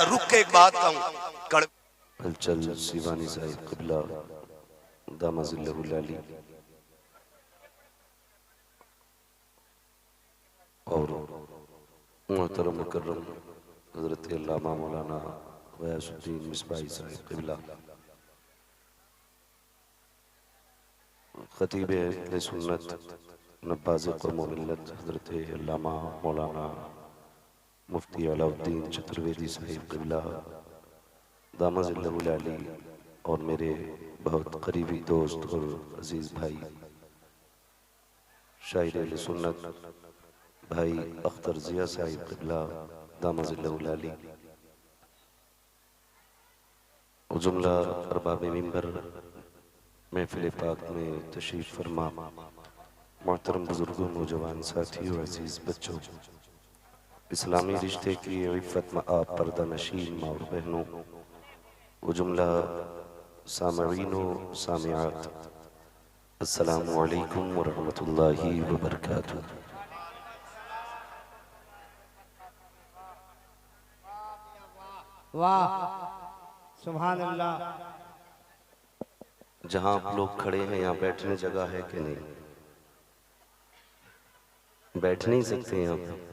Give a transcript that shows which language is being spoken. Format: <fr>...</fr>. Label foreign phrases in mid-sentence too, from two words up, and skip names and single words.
<hi>रुक के एक बात कहूं, हलचल शिवानी साहिब क़िबला</hi> <ar>دام ظله العالي</ar> <hi>और मोहतरम मुकर्रम हज़रत अल्लामा मौलाना गयासुद्दीन मिसबाही साहिब क़िबला, खतीब अहले सुन्नत नब्बाज़ क़ौम व मिल्लत हज़रत अल्लामा मौलाना मुफ्ती अलाउद्दीन चतुर्वेदी साहिब क़िबला</hi> <ar>دام ظله العالي</ar> <hi>और मेरे बहुत करीबी दोस्त और अजीज़ भाई शायर अहले सुन्नत भाई अख्तर जिया साहिब क़िबला</hi> <ar>دام ظله العالي</ar> <hi>और जुमला अरबाब मिंबर महफिल पाक में तशरीफ़ फरमा मोहतरम बुजुर्गों, नौजवान साथियों, अजीज़ बच्चों, इस्लामी रिश्ते की इफ़्फ़त में आप पर्दा नशीन माँ और बहनों, वो जुमला सामईन व सामिआत,</hi> <ar>السلام عليكم و رحمة الله و بركاته.</ar> <hi>वाह</hi> <ar>سبحان الله.</ar> <hi>जहां आप लोग खड़े हैं यहाँ बैठने जगह है कि नहीं? बैठ नहीं सकते हैं आप?</hi>